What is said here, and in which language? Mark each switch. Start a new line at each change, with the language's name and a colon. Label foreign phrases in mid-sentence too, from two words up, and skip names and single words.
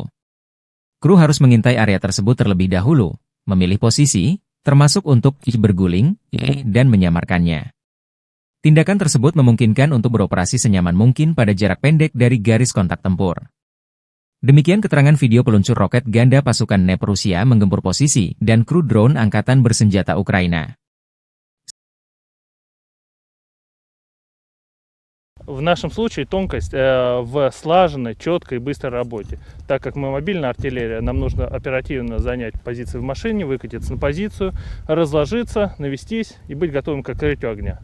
Indonesian: Kru harus mengintai area tersebut terlebih dahulu, memilih posisi, termasuk untuk berguling, dan menyamarkannya. Tindakan tersebut memungkinkan untuk beroperasi senyaman mungkin pada jarak pendek dari garis kontak tempur. Demikian keterangan video peluncur roket ganda pasukan NEP Rusia menggempur posisi dan kru drone angkatan bersenjata Ukraina.
Russian: В нашем случае тонкость в слаженной, четкой и быстрой работе. Так как мы мобильная артиллерия, нам нужно оперативно занять позиции в машине, выкатиться на позицию, разложиться, навестись и быть готовым к открытию огня.